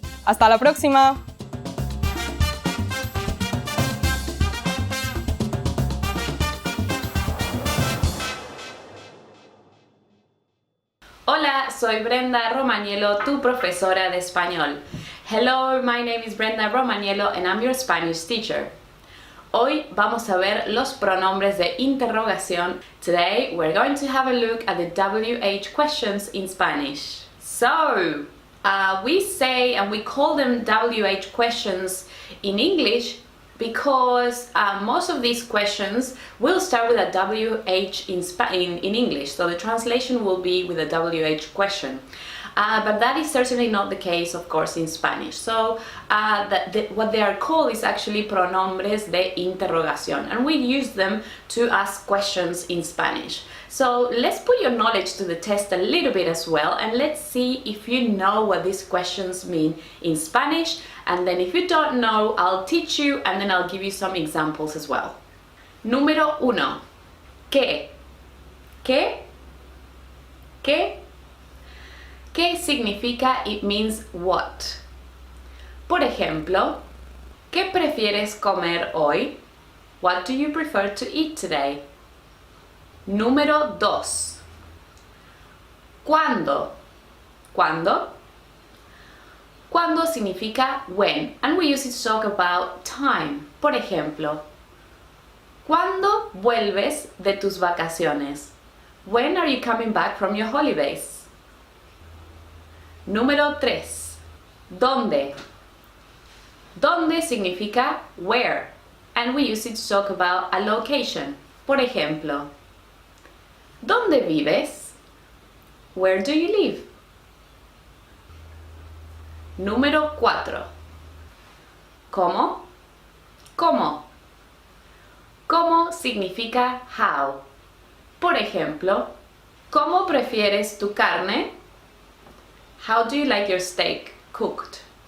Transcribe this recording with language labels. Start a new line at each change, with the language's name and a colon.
Spanish: ¡Hasta la próxima! Hola, soy Brenda Romagnello, tu profesora de español.
English: Hello, my name is Brenda Romagnello and I'm your Spanish teacher.
Spanish: Hoy vamos a ver los pronombres de interrogación.
English: Today we're going to have a look at the WH questions in Spanish. So, we say and we call them WH questions in English because most of these questions will start with a WH in English, so the translation will be with a WH question. But that is certainly not the case, of course, in Spanish. So what they are called is actually pronombres de interrogación, and we use them to ask questions in Spanish. So let's put your knowledge to the test a little bit as well, and let's see if you know what these questions mean in Spanish, and then if you don't know, I'll teach you and then I'll give you some examples as well.
Spanish: Número 1. ¿Qué? ¿Qué? ¿Qué? ¿Qué significa
English: it means what?
Spanish: Por ejemplo, ¿qué prefieres comer hoy?
English: What do you prefer to eat today?
Spanish: Número 2. ¿Cuándo? ¿Cuándo? Cuando significa
English: when, and we use it to talk about time.
Spanish: Por ejemplo, ¿cuándo vuelves de tus vacaciones?
English: When are you coming back from your holidays?
Spanish: Número 3. ¿Dónde? ¿Dónde significa
English: where? And we use it to talk about a location.
Spanish: Por ejemplo, ¿dónde vives?
English: Where do you live?
Spanish: Número 4. ¿Cómo? ¿Cómo? ¿Cómo significa how? Por ejemplo, ¿cómo prefieres tu carne?
English: How do you like your steak cooked?